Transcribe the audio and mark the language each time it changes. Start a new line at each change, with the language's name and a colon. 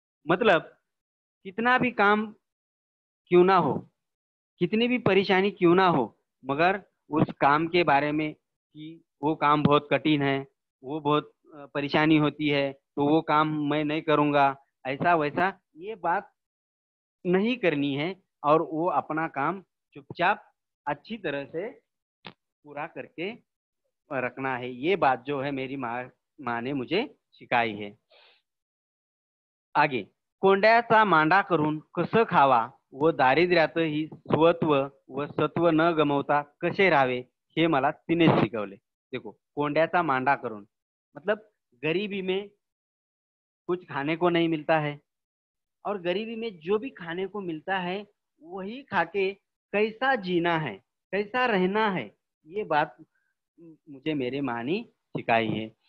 Hindi: मतलब कितना भी काम क्यों ना हो, कितनी भी परेशानी क्यों ना हो, मगर उस काम के बारे में कि वो काम बहुत कठिन है, वो बहुत परेशानी होती है, तो वो काम मैं नहीं करूँगा, ऐसा वैसा ये बात नहीं करनी है, और वो अपना काम चुपचाप अच्छी तरह से पूरा करके रखना है। ये बात जो है मेरी माँ ने मुझे सिखाई है।
Marathi: आगे, कोंड्याचा मांडा करून कसं खावा व दारिद्र्यातही स्वत्व व सत्व न गमवता कसे राहावे हे मला तिनेच शिकवले।
Hindi: देखो,
Marathi: कोंड्याचा मांडा करून
Hindi: मतलब गरीबी में कुछ खाने को नहीं मिलता है, और गरीबी में जो भी खाने को मिलता है वही खाके कैसा जीना है, कैसा रहना है, ये बात मुझे मेरे माँ ने सिखाई है।